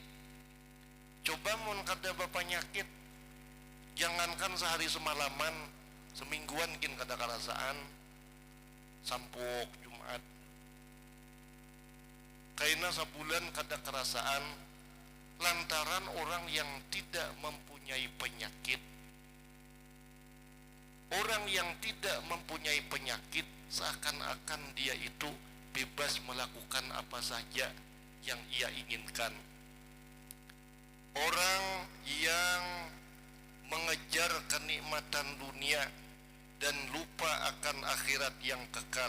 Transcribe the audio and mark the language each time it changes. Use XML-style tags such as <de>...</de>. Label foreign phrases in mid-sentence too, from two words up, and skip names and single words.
<bjn>Coba mun kada penyakit, jangankan sehari semalaman, semingguan kin kada kerasaan, sampuk Jumat. Kaina sebulan kada kerasaan,</bjn> <id>lantaran orang yang tidak mempunyai penyakit. Orang yang tidak mempunyai penyakit seakan-akan dia itu bebas melakukan apa saja yang ia inginkan. Orang yang mengejar kenikmatan dunia dan lupa akan akhirat yang kekal.</id>